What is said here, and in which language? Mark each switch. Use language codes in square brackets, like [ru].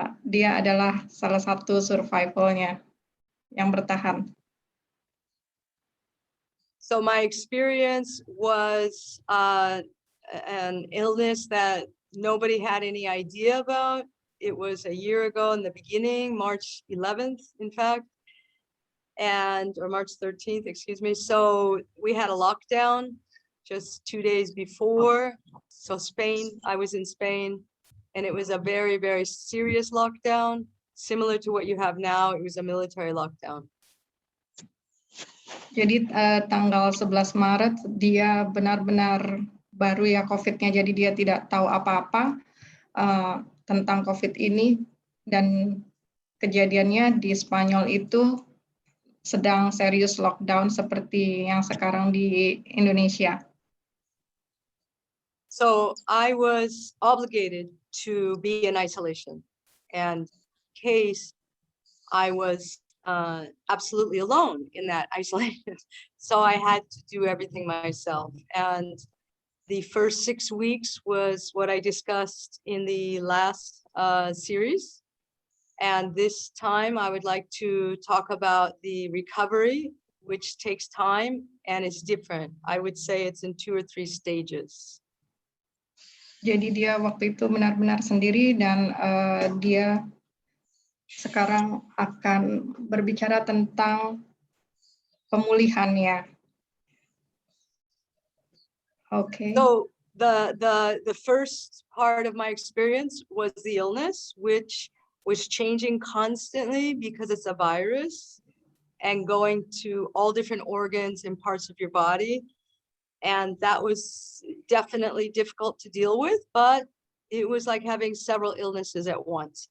[id] Dia adalah salah satu survivalnya yang bertahan. [en] So my experience was an illness that nobody had any idea about. It was a year ago in the beginning, March 11th, in fact. Or March 13th, excuse me. So we had a lockdown just 2 days before. So Spain, I was in Spain, and it was a very, very serious lockdown, similar to what you have now. It was a military lockdown. [id] Jadi tanggal 11 Maret dia benar-benar baru ya COVID-nya, jadi dia tidak tahu apa-apa tentang COVID ini, dan kejadiannya di Spanyol itu sedang serius lockdown seperti yang sekarang di Indonesia. [en] So I was obligated to be in isolation, and in case I was absolutely alone in that isolation. So I had to do everything myself. And the first 6 weeks was what I discussed in the last series. And this time I would like to talk about the recovery, which takes time and is different. I would say it's in 2 or 3 stages. [id] Jadi dia waktu itu benar-benar sendiri, dan dia sekarang akan berbicara tentang pemulihannya. [en] Okay. So the first part of my experience was the illness, which was changing constantly because it's a virus. and going to all different organs and parts of your body. And that was definitely difficult to deal with, but it was like having several illnesses at once.